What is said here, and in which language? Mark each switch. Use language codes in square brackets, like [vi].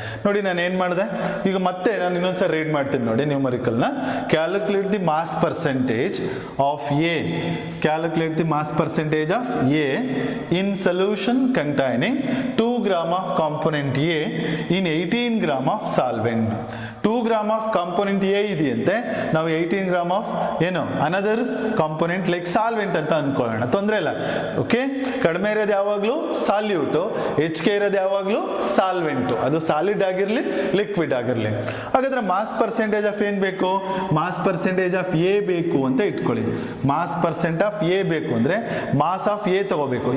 [kn] ನೋಡಿ ನಾನು ಏನು ಮಾಡಿದೆ, ಈಗ ಮತ್ತೆ ನಾನು ಇನ್ನೊಂದ್ಸರಿ ರೀಡ್ ಮಾಡ್ತೀನಿ ನೋಡಿ ನ್ಯೂಮರಿಕಲ್ನ. [en] Calculate the mass percentage of A, calculate the mass percentage of A in solution containing 2 gram of component A in 18 gram of solvent. 2 gram of component A [kn] ಇದೆಯಂತೆ, ನಾವು 18 gram of ಏನು [en] another component like solvent [kn] ಅಂತ ಅನ್ಕೊಳ್ಳೋಣ, ತೊಂದರೆ ಇಲ್ಲ. Okay, ಕಡಿಮೆ ಇರೋದು ಯಾವಾಗಲೂ salute, ಹೆಚ್ಚಿಗೆ ಇರೋದು ಯಾವಾಗಲೂ ಸಾಲ್ವೆಂಟು, ಅದು ಸಾಲಿಡ್ ಆಗಿರಲಿ ಲಿಕ್ವಿಡ್ ಆಗಿರಲಿ. ಹಾಗಾದ್ರೆ ಮಾಸ್ ಪರ್ಸೆಂಟೇಜ್ ಆಫ್ ಏನು ಬೇಕು, ಮಾಸ್ ಪರ್ಸೆಂಟೇಜ್ ಆಫ್ ಎ ಬೇಕು ಅಂತ ಇಟ್ಕೊಳ್ಳಿ. ಮಾಸ್ ಪರ್ಸೆಂಟ್ ಆಫ್ ಎ ಬೇಕು ಅಂದ್ರೆ ಮಾಸ್ ಆಫ್ ಎ ತಗೋಬೇಕು.